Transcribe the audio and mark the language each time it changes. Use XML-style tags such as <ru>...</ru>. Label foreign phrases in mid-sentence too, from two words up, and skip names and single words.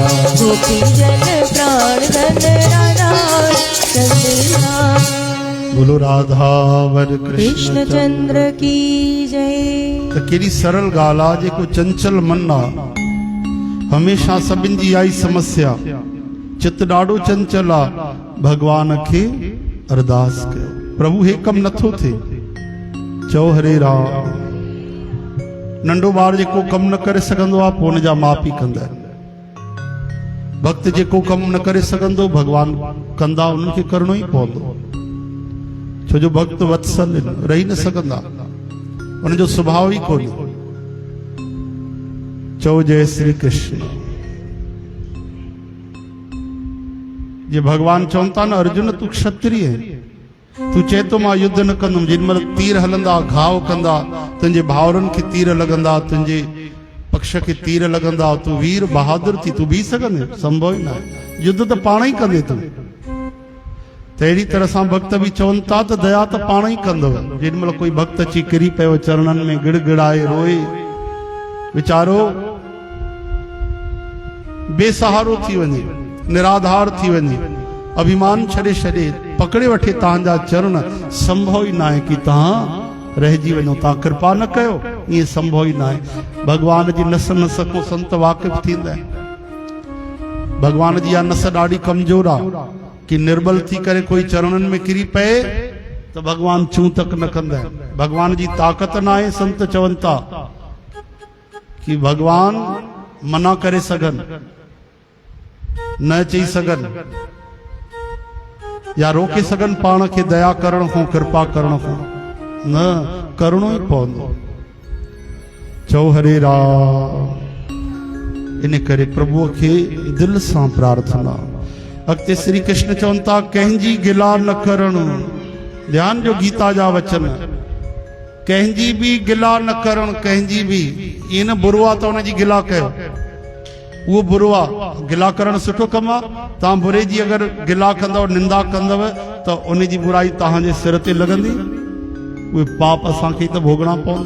<hi>गोपी जन प्राण धन राधा और चंदना। बोलो राधावर कृष्ण चंद्र की जय।</hi> <sd>तो केड़ी सरल गाल आ जेको चंचल मन आ हमेशा सभिनि जी आई समस्या, चित ॾाढो चंचल आहे, भगवान खे अरदास कयो, प्रभु हे कम नथो थिए, चओ हरे राम। नंढो ॿार जेको कम न करे सघंदो आहे पोइ हुनजा माउ पीउ कंदा आहिनि। भक्त जेको कम न करे सघंदो भगवान कंदा, उन्हनि खे करणो ई पवंदो, छो जो भक्त वत्सल रही न सघंदा, उनजो स्वभाव ई कोन्हे। चओ जय श्री कृष्ण। जे भगवान चवनि था न अर्जुन तूं क्षत्रिय है, तू चए तो मां युद्ध न कंदुमि, जेॾीमहिल तीर हलंदा घाव कंदा, तुंहिंजे भाउरनि खे तीर लॻंदा, तुंहिंजे पक्ष खे तीर लॻंदा, तू वीर बहादुर थी, तू बीह सघंदे? संभव ई न आहे, युद्ध त पाण ई कंदे तूं। त अहिड़ी तरह सां भक्त बि चवनि था त दया त पाण ई कंदव। जेॾीमहिल कोई भक्त अची किरी पियो चरणनि में गिड़गिड़ाए रोए, वीचारो बेसहारो थी वञे, निराधार थी वञे, अभिमान छॾे छॾे पकड़े वठे तव्हांजा चरण, संभव ई न आहे कि तव्हां रहिजी वञो, तव्हां कृपा न कयो, ईअं संभव ई न आहे। भगवान जी नस नस खां संत वाक़िफ़ थींदा आहिनि। भगवान जी इहा नस ॾाढी कमज़ोर आहे कि निर्बल थी करे कोई चरणनि में किरी पए त भगवान चूं तक न कंदा आहिनि। भगवान जी ताक़त न आहे। संत चवनि था कि भगवान मना करे सघनि, न चई सघनि या रोके सघनि पाण खे दया करण खां, कृपा करण खां, न करणो ई पवंदो। चओ हरे राम। इन करे प्रभुअ खे दिल सां प्रार्थना। अॻिते श्री कृष्ण चवनि था कंहिंजी गिला न करणु। ध्यान जो गीता जा वचन, कंहिंजी बि गिला न करणु, कंहिंजी बि। ईअं न बुरो आहे त हुनजी गिला कयो, उहो बुरो आहे। गिला करणु सुठो कमु आहे। तव्हां बुरे जी अगरि गिला कंदव, निंदा कंदव त उन जी बुराई तव्हांजे सिर ते लॻंदी, उहे पाप असांखे त भोगणा पवंदा।</sd>